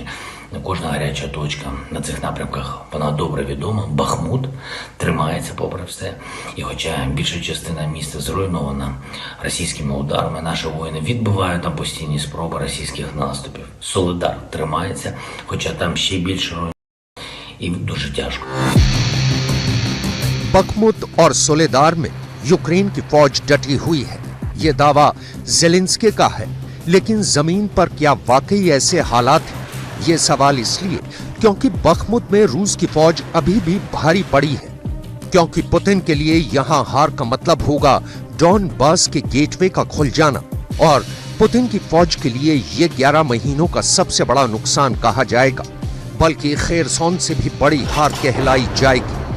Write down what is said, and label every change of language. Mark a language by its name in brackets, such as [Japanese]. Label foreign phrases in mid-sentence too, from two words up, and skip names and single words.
[Ukrainian] Кожна гаряча точка на цих напрямках, вона добре відома. Бахмут тримається попри все. І хоча більша частина міста зруйнована російськими ударами, наші воїни відбивають там постійні спроби російських наступів. Солидар тримається, хоча там ще більше руйнувань і дуже тяжко. [Hindi] बखमुत और सोलेदार में यूक्रेन की फौज डटी हुई है, ये दावा ज़ेलेंस्की का है। लेकिन जमीन पर क्या वाकई ऐसे हालात हैं? ये सवाल इसलिए क्योंकि बखमुत में रूस की फौज अभी भी भारी पड़ी है, क्योंकि पुतिन के लिए यहां हार का मतलब होगा डॉनबास के गेटवे का खुल जाना, और पुतिन की फौज के लिए ये 11 महीनों का सबसे बड़ा नुकसान कहा जाएगा, बल्कि खेरसौन से भी बड़ी हार कहलाई जाएगी।